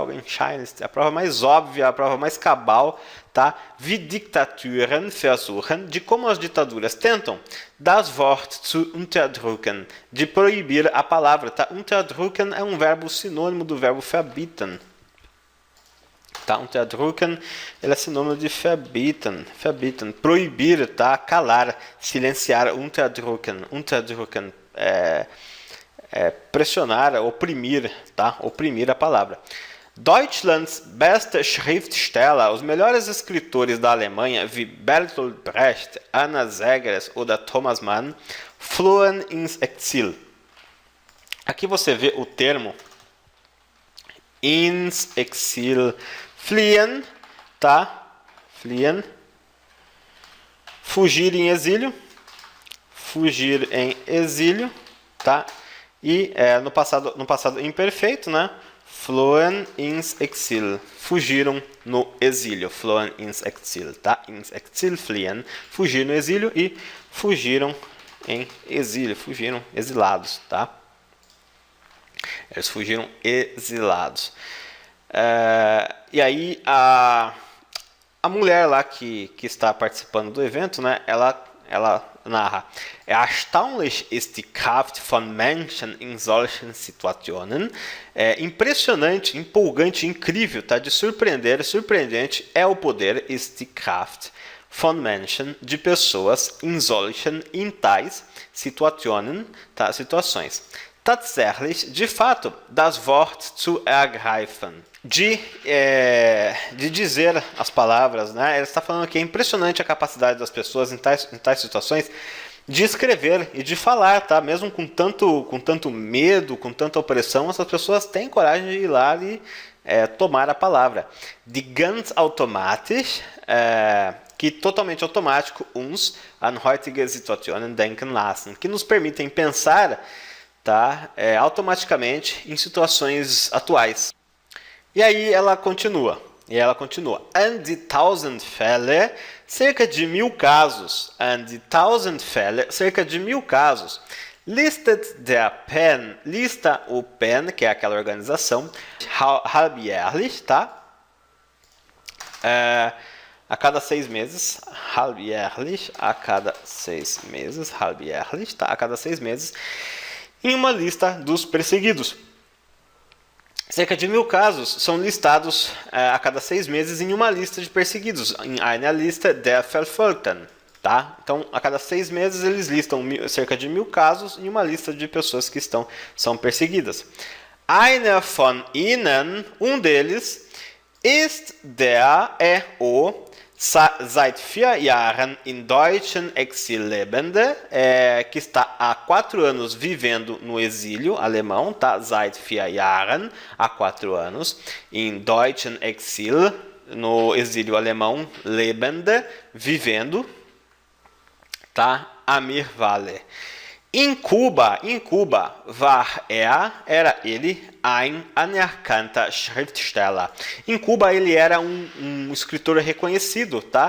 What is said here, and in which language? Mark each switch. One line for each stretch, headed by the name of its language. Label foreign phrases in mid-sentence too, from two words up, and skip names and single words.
Portuguese: Augenscheinlichste, a prova mais óbvia, a prova mais cabal, tá?
German: Wie Diktaturen versuchen,
Portuguese: de como as ditaduras tentam,
German: das Wort zu unterdrücken,
Portuguese: de proibir a palavra, tá? Unterdrücken é um verbo sinônimo do verbo verbieten. Tá? Unterdrücken, ele é sinônimo de verbieten, proibir, tá? Calar, silenciar, unterdrücken, pressionar, oprimir, tá? Oprimir a palavra.
German: Deutschlands beste Schriftsteller,
Portuguese: os melhores escritores da Alemanha,
German: wie Bertolt Brecht, Anna Zegers ou Thomas Mann, flohen ins Exil.
Portuguese: Aqui você vê o termo
German: ins Exil, fliehen,
Portuguese: tá? Fliehen, fugir em exílio, tá? E no passado imperfeito, né?
German: Flohen ins Exil,
Portuguese: fugiram no exílio,
German: flohen ins Exil, tá? Ins Exil, fliehen,
Portuguese: fugir no exílio e fugiram em exílio, fugiram exilados, tá? Eles fugiram exilados. E aí a mulher lá que está participando do evento, né? Ela narra:
German: Erstaunlich ist die Kraft von Menschen in solchen Situationen.
Portuguese: Impressionante, empolgante, incrível, tá? De surpreender, surpreendente é o poder,
German: ist die Kraft von Menschen,
Portuguese: de pessoas, in tais Situationen, tá? Situações. Tatsächlich, de fato,
German: das Wort zu ergreifen.
Portuguese: De dizer as palavras, né? Ele está falando que é impressionante a capacidade das pessoas em tais situações de escrever e de falar, tá? Mesmo com tanto medo, com tanta opressão, essas pessoas têm coragem de ir lá e tomar a palavra.
German: Die ganz automatisch,
Portuguese: que totalmente automático,
German: uns an heutige Situationen denken lassen,
Portuguese: que nos permitem pensar, tá? Automaticamente em situações atuais. E aí ela continua.
German: An die 1000 Fälle,
Portuguese: cerca de 1000 casos.
German: An die 1000 Fälle,
Portuguese: cerca de 1000 casos.
German: Listet der PEN,
Portuguese: lista o PEN, que é aquela organização, halbjährlich, tá? A cada 6 meses, halbjährlich, a cada 6 meses, halbjährlich, tá? A cada 6 meses, em uma lista dos perseguidos. Cerca de 1000 casos são listados a cada 6 meses em uma lista de perseguidos,
German: em einer Liste der Verfolgten,
Portuguese: Tá? Então, a cada 6 meses, eles listam cerca de 1000 casos em uma lista de pessoas que são perseguidas.
German: Einer von ihnen, deles, ist o seit 4 Jahren in deutschen Exil lebende,
Portuguese: que está há 4 anos vivendo no exílio alemão, tá?
German: Seit 4 Jahren,
Portuguese: há 4 anos,
German: in deutschen Exil,
Portuguese: no exílio alemão, lebende, vivendo, tá?
German: Amir Vale. Em Cuba, war
Portuguese: era ele
German: ein anerkannter Schriftsteller.
Portuguese: Em Cuba ele era um escritor reconhecido, tá?